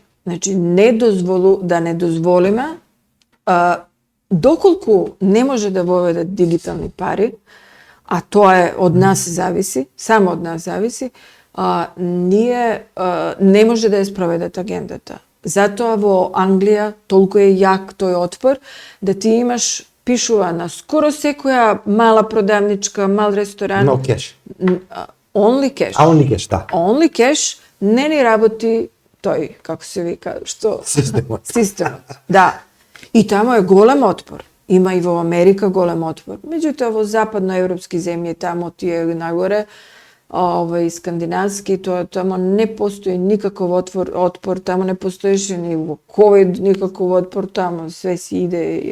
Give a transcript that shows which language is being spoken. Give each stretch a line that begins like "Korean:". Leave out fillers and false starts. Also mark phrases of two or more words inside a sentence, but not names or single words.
Macedonian: Значи, да не дозволиме, доколку не може да воведат дигитални пари, а тоа е од нас зависи, само од нас зависи, ние не може да ја спроведат агендата. Затоа во Англија толку е јак тој отпор, да ти имаш, пишува на скоро секоја мала продавничка, мал ресторан.
English: No cash. Only cash. Only cash, да. Only cash
Macedonian: не ни работи тој, како се вика, што? Системот. Да. И таму е голем отпор. Има и во Америка голем отпор. Меѓутоа во западноевропски земји таму тие нагоре, и скандинавски, таму не постои никаков отпор, таму не постоеше ни во ковид никаков отпор, таму све си иде.